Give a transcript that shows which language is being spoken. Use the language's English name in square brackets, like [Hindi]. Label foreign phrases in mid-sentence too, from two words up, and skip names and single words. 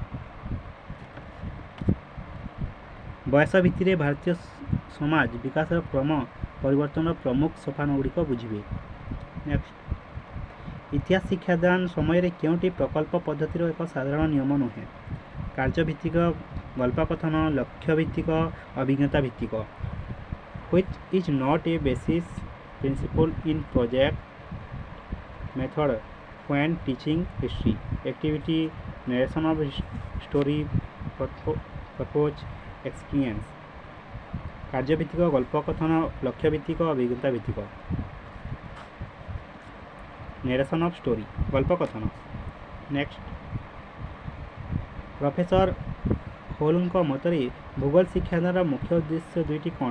[Odia] ବୟସ ଭିତ୍ତିରେ ଭାରତୀୟ ସମାଜ ବିକାଶର କ୍ରମ ପରିବର୍ତ୍ତନର ପ୍ରମୁଖ ସୋପାନଗୁଡ଼ିକ ବୁଝିବେ। ନେକ୍ସଟ, ଇତିହାସ ଶିକ୍ଷାଦାନ ସମୟରେ କେଉଁଟି ପ୍ରକଳ୍ପ ପଦ୍ଧତିର ଏକ ସାଧାରଣ ନିୟମ ନୁହେଁ? କାର୍ଯ୍ୟଭିତ୍ତିକ, ଗଳ୍ପକଥନ, ଲକ୍ଷ୍ୟଭିତ୍ତିକ, ଅଭିଜ୍ଞତା ଭିତ୍ତିକ। [English] Which is not a basis principle in project method when teaching history? Activity, narration of story, purpose, experience। [Odia] କାର୍ଯ୍ୟଭିତ୍ତିକ, ଗଳ୍ପକଥନ, ଲକ୍ଷ୍ୟଭିତ୍ତିକ, ଅଭିଜ୍ଞତା ଭିତ୍ତିକ। [English] narration of story, ଗଳ୍ପକଥନ। [Odia] ନେକ୍ସଟ, ପ୍ରଫେସର ହୋଲଙ୍କ ମତରେ ଭୂଗୋଳ ଶିକ୍ଷାଦାନର ମୁଖ୍ୟ ଉଦ୍ଦେଶ୍ୟ ଦୁଇଟି କ'ଣ?